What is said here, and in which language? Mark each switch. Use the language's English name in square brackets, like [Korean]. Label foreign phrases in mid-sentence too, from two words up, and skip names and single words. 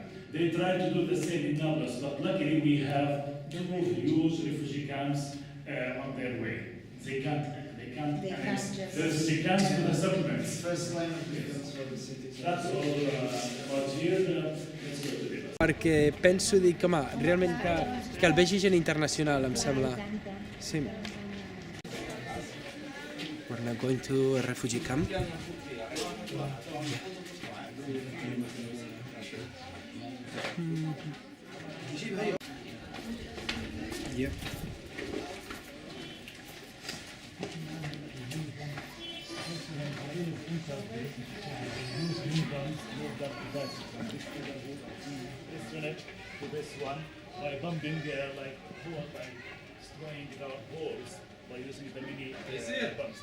[English] They tried to do the same in Nablus, but luckily we have two huge refugee camps on their way. They can't annex the refugee camps to the settlements. First line of defense for the city. That's all about here. Let's go to the bus. [Catalan] Perquè penso, dic, home, realment que el vegi gent internacional, em sembla. Sí. [English] We're now going to a refugee camp. Yeah. To this one by bumping destroying the walls by using the mini bumps.